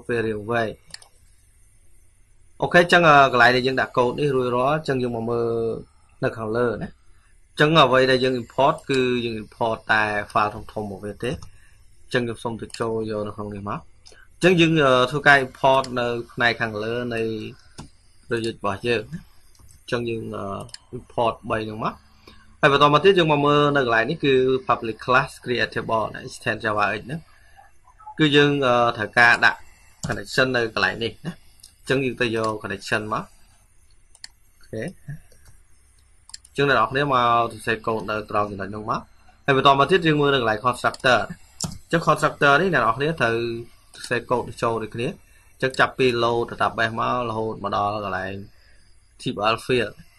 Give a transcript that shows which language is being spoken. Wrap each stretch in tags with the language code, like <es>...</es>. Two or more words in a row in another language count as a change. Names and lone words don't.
<km>ពេលរៀងវែងអូខេអញ្ចឹងកន្លែងដែលយើងដាក់កូដនេះរួចរាល់អញ្ចឹងយើងមកមើលនៅខាងលើណាអញ្ចឹងអ្វីដែលយើង import គឺយើង import តែ file ធំៗមកវាទេ អញ្ចឹងខ្ញុំសូមទៅចូលយកនៅក្នុងនេះមកអញ្ចឹងយើងធ្វើការ import នៅផ្នែកខាងលើនៃ project របស់យើងអញ្ចឹងយើង import 3ហ្នឹង មកហើយបន្តមកទៀតយើងមកមើលនៅកន្លែងនេះគឺ</km> <en>public class create table extend java x</en> <km>ហ្នឹងគឺយើងត្រូវការដាក់ connection នៅកន្លែងនេះណាអញ្ចឹងយើងទៅយក connection មកអូខេអញ្ចឹងអ្នកនរគ្នាមកសរសេរកូដនៅត្រង់ចំណុចហ្នឹងមកហើយបន្តមកទៀតយើងមើលនៅកន្លែង constructor អញ្ចឹង constructor នេះអ្នកនរគ្នាត្រូវសរសេរកូដចូលដូចគ្នាអញ្ចឹងចាប់ពី</km> <en>load database</en> <km>មករហូតមកដល់កន្លែង</km> <en>table field</en>